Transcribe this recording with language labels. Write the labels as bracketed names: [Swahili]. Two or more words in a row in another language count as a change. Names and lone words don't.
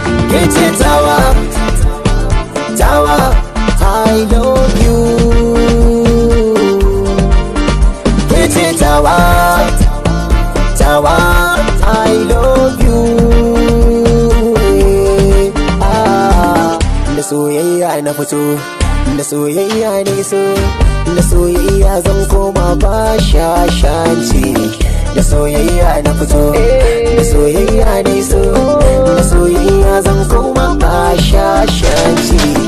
[Hausa] Ke ce tawa, tawa, [English] I love you. [Hausa] Ke ce tawa, tawa, [English] I love you. [Hausa] Ah, da soyayya na fito, da soyayya ne so, da soyayya zan koma ba shashanci. Da soyayya na fito, da soyayya ne so, da soyayya zan koma ba shashanci.